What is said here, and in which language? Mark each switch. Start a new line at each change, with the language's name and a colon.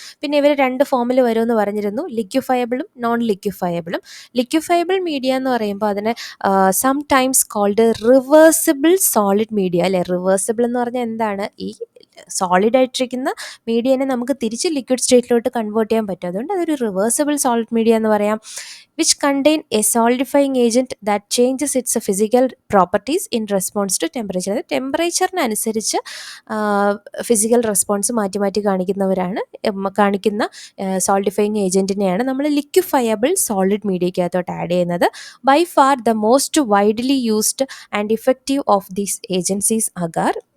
Malayalam: പിന്നെ ഇവർ രണ്ട് ഫോമിൽ വരുമെന്ന് പറഞ്ഞിരുന്നു, ലിക്വിഫയബിളും നോൺ ലിക്വിഫയബിളും. ലിക്വിഫയബിൾ മീഡിയ എന്ന് പറയുമ്പോൾ അതിനെ
English: sometimes called reversible solid media
Malayalam: അല്ലേ. റിവേഴ്സിബിൾ എന്ന് പറഞ്ഞാൽ എന്താണ്? ഈ സോളിഡ് ആയിട്ടിരിക്കുന്ന മീഡിയനെ നമുക്ക് തിരിച്ച് ലിക്വിഡ് സ്റ്റേറ്റിലോട്ട് കൺവേർട്ട് ചെയ്യാൻ പറ്റും. അതുകൊണ്ട് അതൊരു റിവേഴ്സിബിൾ സോളിഡ് മീഡിയ എന്ന് പറയാം.
English: which contain a solidifying agent that changes its physical properties in response to temperature.
Malayalam: അതായത് ടെമ്പറേച്ചറിനനുസരിച്ച് ഫിസിക്കൽ റെസ്പോൺസ് മാറ്റി മാറ്റി കാണിക്കുന്ന സോൾഡിഫയിങ് ഏജൻറ്റിനെയാണ് നമ്മൾ ലിക്വിഫയബിൾ സോളിഡ് മീഡിയയ്ക്കകത്തോട്ട് ആഡ് ചെയ്യുന്നത്.
English: By far the most widely used and effective of these agencies agar.